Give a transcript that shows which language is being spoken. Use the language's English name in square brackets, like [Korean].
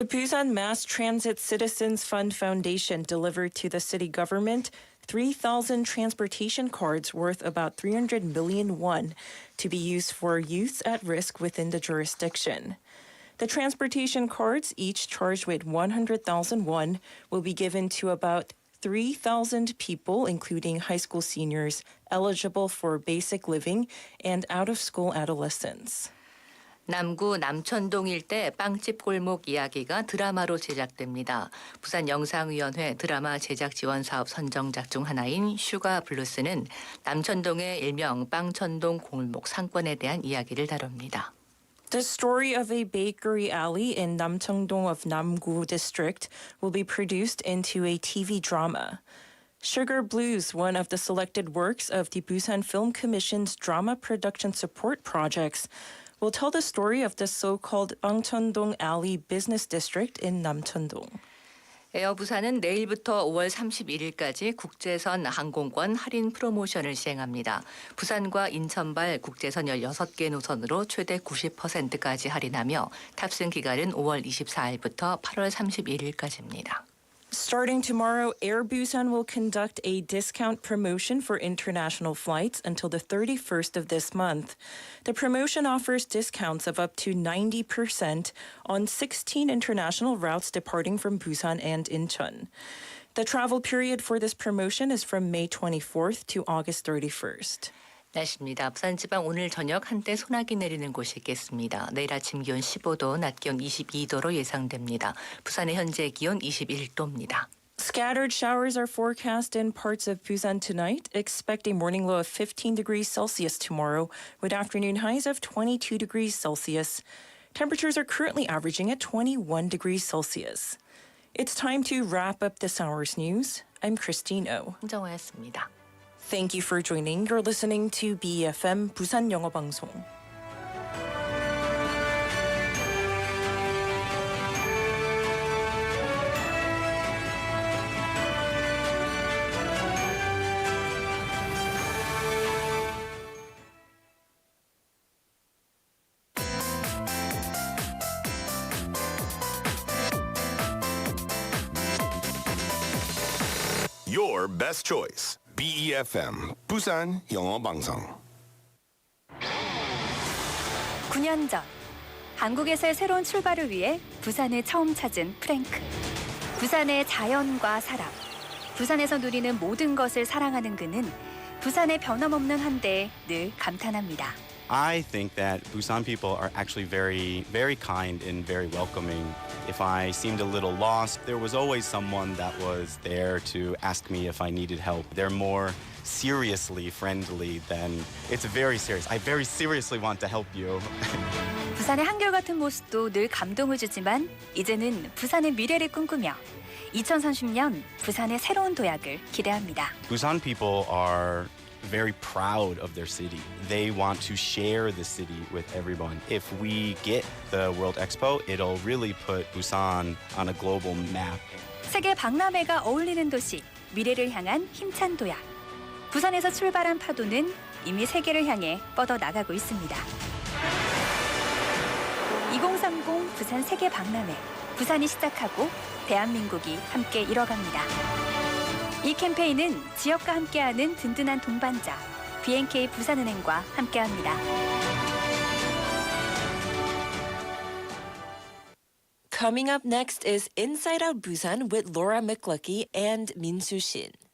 [English] Busan Mass Transit Citizens Fund Foundation delivered to the city government 3,000 transportation cards worth about 300 million won to be used for youths at risk within the jurisdiction. The transportation cards, each charged with 100,000 won, will be given to about 3,000 people, including high school seniors eligible for basic living and out-of-school adolescents. [Korean] 남구 남천동 일대 빵집 골목 이야기가 드라마로 제작됩니다. 부산영상위원회 드라마 제작 지원 사업 선정작 중 하나인 슈가 블루스는 남천동의 일명 빵천동 골목 상권에 대한 이야기를 다룹니다. [English] The story of a bakery alley in Namcheongdong of Namgu District will be produced into a TV drama. Sugar Blues, one of the selected works of the Busan Film Commission's drama production support projects, will tell the story of the so-called Bangcheondong Alley business district in Namcheongdong. [Korean] 에어부산은 내일부터 5월 31일까지 국제선 항공권 할인 프로모션을 시행합니다. 부산과 인천발 국제선 16개 노선으로 최대 90%까지 할인하며 탑승 기간은 5월 24일부터 8월 31일까지입니다. [English] Starting tomorrow, Air Busan will conduct a discount promotion for international flights until the 31st of this month. The promotion offers discounts of up to 90% on 16 international routes departing from Busan and Incheon. The travel period for this promotion is from May 24th to August 31st. [Korean] 날씨입니다. 부산지방 오늘 저녁 한때 소나기 내리는 곳이 있겠습니다. 내일 아침 기온 15도, 낮 기온 22도로 예상됩니다. 부산의 현재 기온 21도입니다. [English] Scattered showers are forecast in parts of Busan tonight. Expect a morning low of 15 degrees Celsius tomorrow, with afternoon highs of 22 degrees Celsius. Temperatures are currently averaging at 21 degrees Celsius. It's time to wrap up this hour's news. I'm Christine Oh. [Korean] 홍정화였습니다. [English] Thank you for joining. You're listening to BFM 부산영어방송. Your best choice. [Korean] BEFM 부산영어방송. 9년 전 한국에서의 새로운 출발을 위해 부산을 처음 찾은 프랭크. 부산의 자연과 사람, 부산에서 누리는 모든 것을 사랑하는 그는 부산의 변함없는 한대에 늘 감탄합니다. [English] I think that Busan people are actually very, very kind and very welcoming. If I seemed a little lost, there was always someone that was there to ask me if I needed help. They're more seriously friendly than it's very serious. I very seriously want to help you. [Korean] 부산의 한결같은 모습도 늘 감동을 주지만 이제는 부산의 미래를 꿈꾸며 2030년 부산의 새로운 도약을 기대합니다. [English] Busan people are very proud of their city. They want to share the city with everyone. If we get the World Expo, it'll really put Busan on a global map. [Korean] 세계 박람회가 어울리는 도시, 미래를 향한 힘찬 도약. 부산에서 출발한 파도는 이미 세계를 향해 뻗어나가고 있습니다. 2030 부산 세계 박람회. 부산이 시작하고 대한민국이 함께 이뤄갑니다. 이 캠페인은 지역과 함께하는 든든한 동반자 BNK 부산은행과 함께합니다. [English] Coming up next is Inside Out Busan with Laura McLucky and Minsu Shin.